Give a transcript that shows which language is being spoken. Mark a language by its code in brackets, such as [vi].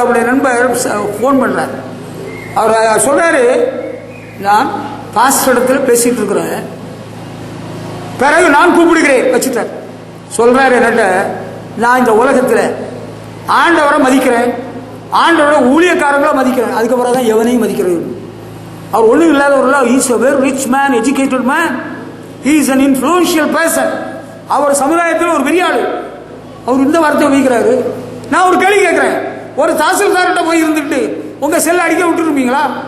[ta] அவருடைய நண்பர் போன் பண்றாரு. அவர் சொல்றாரு, நான் பாஸ்டர் இடத்துல பேசிட்டு இருக்கிறேன், பிறகு நான் கூப்பிடுகிறேன் வச்சுட்டார். சொல்றாரு என்னட்ட, நான் இந்த உலகத்தில் ஆண்டவரை மதிக்கிறேன், ஆண்டவரோட ஊழியக்காரங்களை மதிக்கிறேன், அதுக்கப்புறம் தான் எவனையும் மதிக்கிறது. அவர் ஒன்றும் இல்லாதவர்கள். [en] Is a very rich man, educated man, he is an influential person. [ta] அவர் சமுதாயத்தில் ஒரு பெரிய ஆளு. அவர் இந்த வார்த்தையை வைக்கிறாரு. நான் ஒரு கேள்வி கேட்கிறேன், ஒரு தாசில்தார்கிட்ட போய் இருந்துட்டு உங்க செல்ல அடிக்க விட்டுருப்பீங்களா?